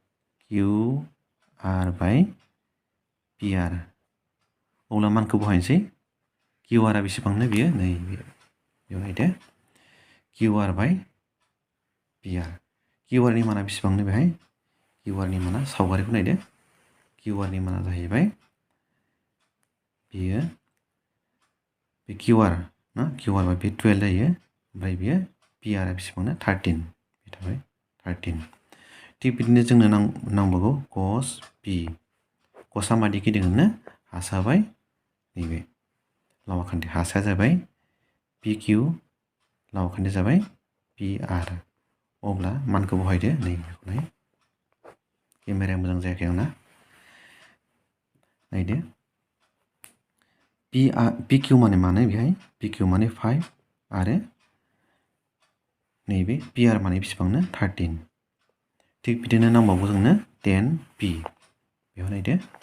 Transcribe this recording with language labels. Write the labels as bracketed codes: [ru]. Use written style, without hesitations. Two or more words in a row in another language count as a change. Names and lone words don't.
[brx] QR बाय PR अब्ला मानखौ बहायनोसै QR आ बेसेबांनो बियो नै बेयाव नायदो QR बाय PR QR नि माना बेसेबांनो बेहाय QR नि माना सावगारिखौ नायदो QR नि माना जाहैबाय बियो बे QR ना QR बा बे 12 जायो ओमफ्राय बियो PR आ बेसेबांनो 13 बे थाबाय 13 थिग बिदिनो जोंनो नांबावगौ cos P cosआ मादि गिदिङोनो हासा बाय नैबे लामाखान्थि हासाया जाबाय PQ लामाखान्थिया जाबाय PR अब्ला मानखौ बहायदो नै बेखौहाय केमेराया मोजां जायाखै आंना नायदो PQ माने बेहाय PQ माने 5 आरो नैबे PR माने बेसेबांनो 13 थिग बिदिनो नांबावगौ जोंनो 10P बेयाव नायदो